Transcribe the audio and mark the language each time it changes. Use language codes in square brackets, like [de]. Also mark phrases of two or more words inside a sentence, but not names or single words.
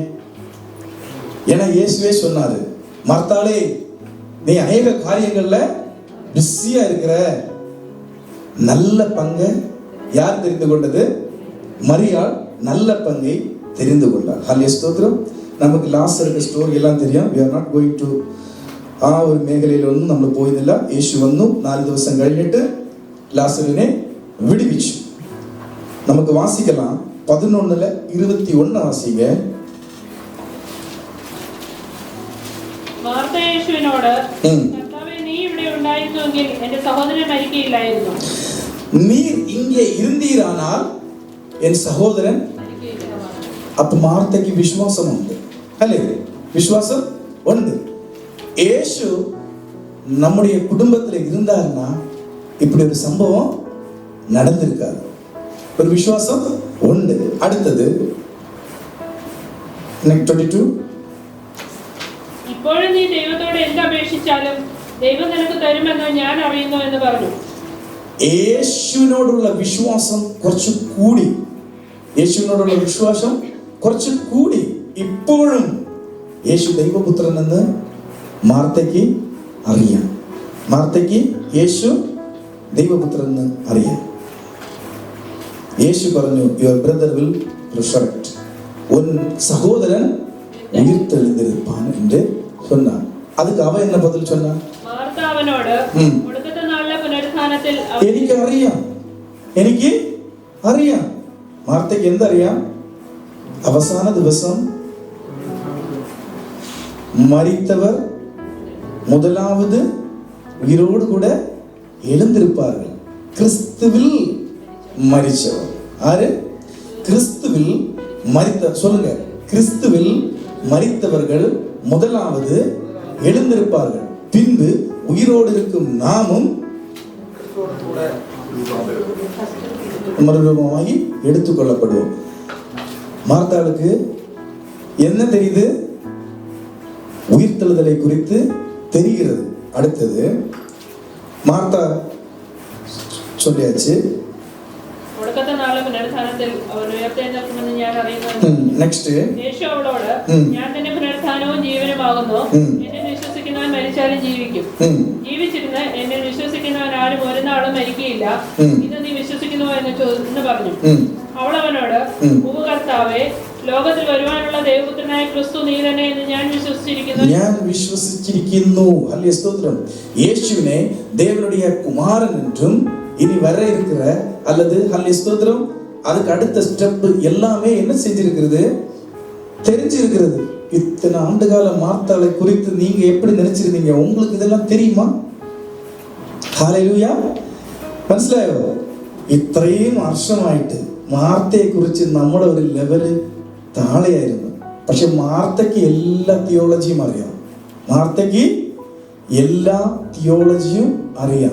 [ta] ஏன்னா இயேசுவே சொன்னாரு, மார்த்தாளே நீ அநேக காரியங்கள்ல பிஸியா இருக்கிற. நல்ல பங்கை யார் தெரிந்து கொண்டது? மரியாள் நல்ல பங்கை தெரிந்து கொண்டார். ஹல்லேலூயா ஸ்தோத்திரம். [ml] നമുക്ക് ലാസറുടെ സ്റ്റോറി എല്ലാം தெரியும். [en] we are not going to [ml] ആ ഒരു മേഖലയിലൊന്നും നമ്മൾ പോയിരുന്നില്ല. യേശു വന്നു, 4 ദിവസം കഴിഞ്ഞിട്ട് ലാസറിനെ വിടുവിച്ചു. നമുക്ക് വാസിக்கலாம் 11:21 വാസിക്ക. മാർത്ത യേശുവിനോട്, കർത്താവേ, നീ ഇവിടെ ഉണ്ടായിരുന്നുവെങ്കിൽ എന്റെ സഹോദരൻ മരിക്കുകയില്ലായിരുന്നു. [ta] நீர் இங்கே இருந்தீரானால் என் சகோதரன். அப்ப மார்த்தைக்கு விசுவாசம் உண்டு, அல்லே? விசுவாசம் உண்டு. യേശു நம்முடைய குடும்பத்தில் இருந்தாருன்னா இப்படி ஒரு சம்பவம் நடந்திருக்காது. ஒரு விசுவாசம் உண்டு. அடுத்தது 22. [ml] ഇപ്പോഴും നീ ദൈവത്തോട് എന്ത് അപേക്ഷിച്ചാലും ദൈവം നിനക്ക് തരുമെന്ന് ഞാൻ അറിയുന്നു എന്ന് പറഞ്ഞു. യേശുവിനോടുള്ള വിശ്വാസം കുറച്ച് കൂടി. യേശുവിനോടുള്ള വിശ്വാസം കുറച്ച് കൂടി. ഇപ്പോഴും യേശു ദൈവപുത്രൻ എന്ന് മാർത്തയ്ക്ക് അറിയാം. മാർത്തയ്ക്ക് യേശു ദൈവപുത്രൻ എന്ന് അറിയാം. യേശു പറഞ്ഞു, [en] your brother will resurrect, [ta] உன் சகோதரன் உயிர்த்தெழுந்திருப்பான் என்று சொன்னான். அதுக்கு அவ என்ன பதில் சொன்னா? [ml] മാർത്ത അവനോട്, ഒടുക്കത്തെ നാളിലെ പുനരുത്ഥാനത്തിൽ എനിക്ക് അറിയാം. മാർത്തയ്ക്ക് എന്തറിയാം? അവസാന ദിവസം മരിത്തവർ [ta] முதலாவது உயிரோடு கூட எழுந்திருப்பார்கள். கிறிஸ்துவில் மரிச்சவர் ஆறு? கிறிஸ்துவில் மரித்த, சொல்லுங்க, கிறிஸ்துவில் மரித்தவர்கள் முதலாவது எழுந்திருப்பார்கள், பின்பு உயிரோடு இருக்கும் நாமும் மறுரூபமாகி எடுத்துக்கொள்ளப்படுவோம். மார்த்தாளுக்கு என்ன தெரியுது? உயிர்த்தெழுதலை குறித்து தெரிகிறது. அடுத்தது மார்த்தா சொல்லியாச்சு, [ml] ഒടുക്കത്തെ നാളിലെ പുനരുത്ഥാനത്തിൽ അവൻ ഉയർത്തെഴുന്നേൽക്കുമെന്ന് ഞാൻ അറിയുന്നു. നെക്സ്റ്റ് യേശു അവളോട്, ഞാൻ തന്നെ പുനരുത്ഥാനവും ജീവനുമാകുന്നു, എന്നെ വിശ്വസിക്കുന്നവൻ മരിച്ചാലും ജീവിക്കും, ജീവിച്ചിരുന്ന് എന്നെ വിശ്വസിക്കുന്നവൻ ആരും ഒരു നാളും മരിക്കുകയില്ല. ഇന്ന് നീ വിശ്വസിക്കുന്നുവോ എന്ന് പറഞ്ഞു. അവൾ അവനോട്, കർത്താവേ, ലോകത്തിൽ വരുവാനുള്ള ദൈവപുത്രനായ ക്രിസ്തു നീ തന്നെ എന്ന് ഞാൻ വിശ്വസിച്ചിരിക്കുന്നു. ഹല്ലേലൂയ, [ta] ஸ்தோத்திரம். இயேசுவினை தேவனுடைய குமாரன் என்றும் இனி வர இருக்கிற அல்லது ஹல்லேலூயா ஸ்தோத்திரம், அதுக்கு அடுத்த ஸ்டெப் எல்லாமே என்ன செஞ்சிருக்கிறது? தெரிஞ்சிருக்கிறது. இத்தனை ஆண்டுகால மார்த்தாளை குறித்து நீங்க எப்படி நினைச்சிருந்தீங்க? உங்களுக்கு இதெல்லாம் தெரியுமா? [ml] ഹല്ലേലൂയ, മനസ്സിലായോ? ഇത്രയും വർഷമായിട്ട് മാർത്തയെ കുറിച്ച് നമ്മുടെ ഒരു ലെവല് താഴെയായിരുന്നു. പക്ഷെ മാർത്തയ്ക്ക് എല്ലാ തിയോളജിയും അറിയാം. മാർത്തയ്ക്ക് എല്ലാ തിയോളജിയും അറിയാം.